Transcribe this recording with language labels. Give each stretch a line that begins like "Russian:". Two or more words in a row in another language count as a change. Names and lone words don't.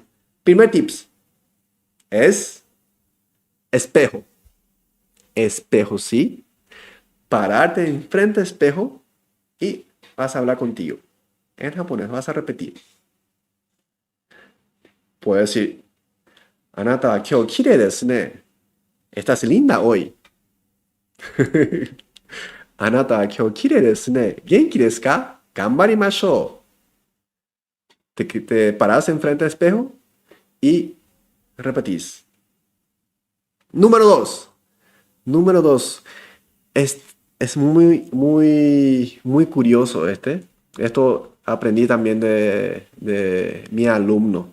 Spanish: Primer tips es espejo. Espejo, ¿sí? Pararte enfrente del espejo y vas a hablar contigo. En japonés vas a repetir. Puedes decir,
Japanese: あなたは今日きれいですね.
Spanish: Estás linda hoy.
Japanese: あなたは今日きれいですね. 元気ですか？頑張りましょう.
Spanish: Te paras enfrente del espejo y repetís. Número 2. Número 2. Es muy curioso este. Esto aprendí también de mi alumno.